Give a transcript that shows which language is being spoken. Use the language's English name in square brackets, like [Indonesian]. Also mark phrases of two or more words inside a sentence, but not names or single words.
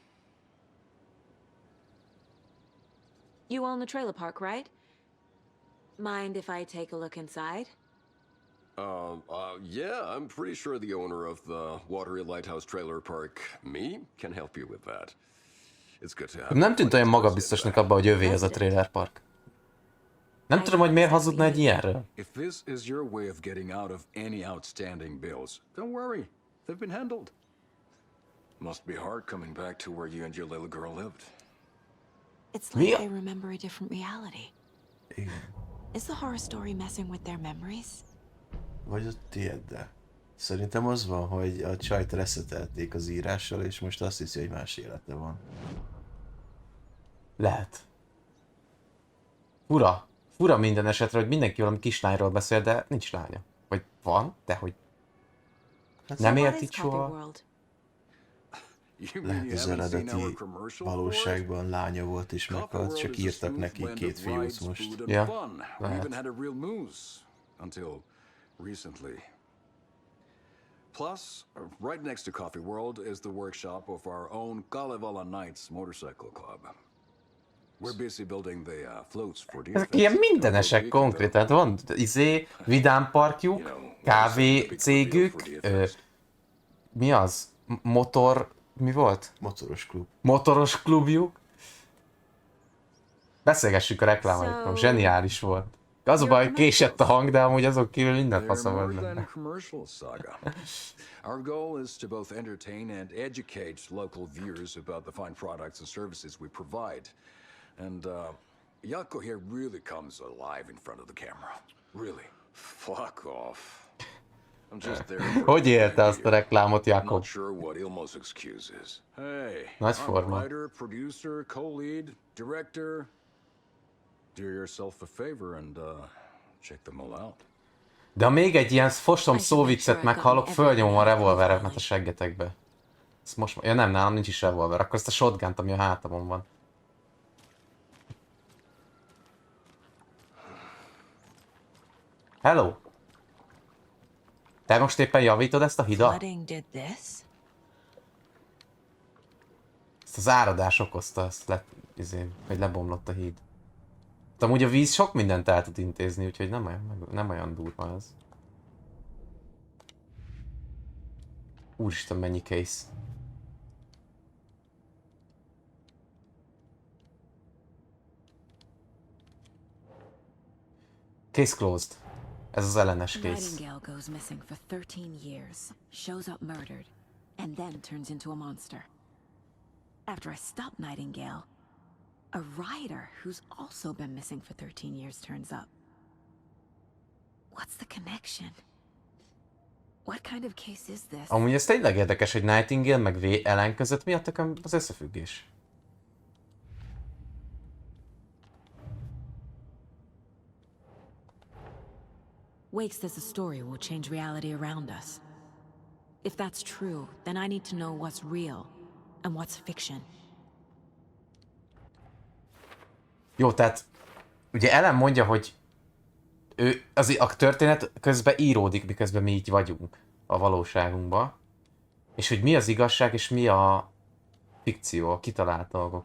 [English] You own the trailer park, right? Mind if I take a look inside? Yeah, I'm pretty sure the owner of the Watery Lighthouse Trailer Park, me, can help you with that. It's good to have. [Hungarian] Nem tűnt olyan magabiztosnak abban, hogy övé ez a [English] trailer park. [Hungarian] Nem tudom, hogy miért hazudna egy ilyenről. [English] If this is your way of getting out of any outstanding bills, don't worry. They've been handled. Must be hard coming back to where you and your little girl lived. It's like they remember a different reality. Is the horror story messing with their memories? [Hungarian] Vagy a tiéddel. Szerintem az van, hogy a csajt reszetelték az írással, és most azt hiszi, hogy más élete van. Lehet. Fura minden esetre, hogy mindenki valami kislányról beszél, de nincs lánya. Vagy van, de hogy nem élt itt soha. Lehet az eredeti valóságban lánya volt és meghalt, csak írtak neki 2 fiút most. Ja, [English] We even had a real moose until recently. Plus, right next to Coffee World is the workshop of our own Kalevala Knights Motorcycle Club. We're busy building the floats for the [Hungarian] Ezek ilyen mindenesek konkrétan. Van vidámparkjuk, kávé cégük, mi az? Mi volt? Motoros klub. Motoros klubjuk. Beszélgessük a reklámaikról, zseniális volt. Az a baj, késett a hang, de amúgy azok kívül minden fasza volt benne. [English] Our goal is to both entertain and educate local viewers about the fine products and services we provide. And Yako here really comes alive in front of the camera. Really. Fuck off. I'm just there. [Hungarian] Hogy élte azt a reklámot, Jakob? [English] Not sure what Ilmo's excuse is. Hey, [Hungarian] Nagy [English] I'm [Hungarian] forma. [English] a writer, producer, co-lead, director. Do yourself a favor and check them all out. [Hungarian] De ha még egy ilyen fostom szóviccet meghallok, fölnyomom a revolveremet a seggetekbe. Ezt most... Ja nem, nálam nincs is revolver. Akkor ezt a shotgunt, ami a hátamon van. Hello! Te most éppen javítod ezt a hidat? Ezt az áradás okozta, ezt hogy lebomlott a híd. De amúgy a víz sok mindent el tud intézni, úgyhogy nem olyan durva ez. Úristen, mennyi case. [English] Case closed. [Hungarian] Ez az ellenes case. [English] Nightingale goes missing for 13 years, shows up murdered, and then turns into a monster. After I stop Nightingale, a rider who's also been missing for 13 years turns up. What's the connection? What kind of case is this? [Hungarian] Amúgy ez tényleg érdekes, hogy Nightingale meg Ellen között mi az összefüggés? [English] Wake says the story will change reality around us. If that's true, then I need to know what's real and what's fiction. [Hungarian] Jó, tehát ugye Ellen mondja, hogy a történet közben íródik, miközben mi így vagyunk a valóságunkban. És hogy mi az igazság, és mi a fikció, a kitalált dolgok.